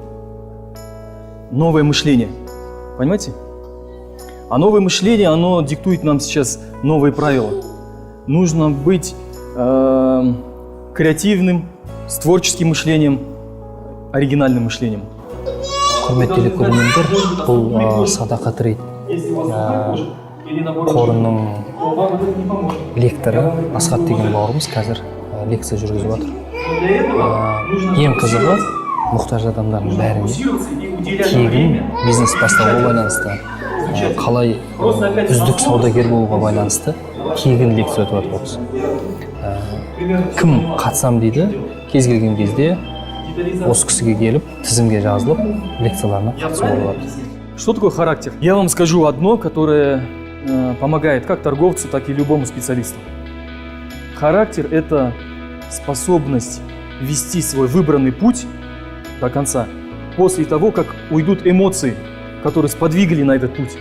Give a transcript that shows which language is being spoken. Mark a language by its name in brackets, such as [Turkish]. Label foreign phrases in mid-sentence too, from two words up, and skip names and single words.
[Russian] Новое мышление. Понимаете? А новое мышление, оно диктует нам сейчас новые правила. Нужно быть креативным, с творческим мышлением, оригинальным мышлением. [Kazakh] Құрметті телекөрермендер, бұл Садақа Трейд қорының лекторы Асхат деген бауырымыз қазір лекция жүргізіп жатыр. Ең қызығы, мұқтаж адамдардың бәріне тегін бизнес бастауға байланысты, қалай үздік саудагер болуға байланысты тегін лекция өтіп жатыр осы. Кім қатысам дейді, кез келген кезде осы кісіге келіп, тізімге жазылып, лекцияларына қатысуға болады. [Russian] Что такое характер? Я вам скажу одно, которое помогает как торговцу, так и любому специалисту. Характер – это способность вести свой выбранный путь до конца после того, как уйдут эмоции, которые сподвигли на этот путь.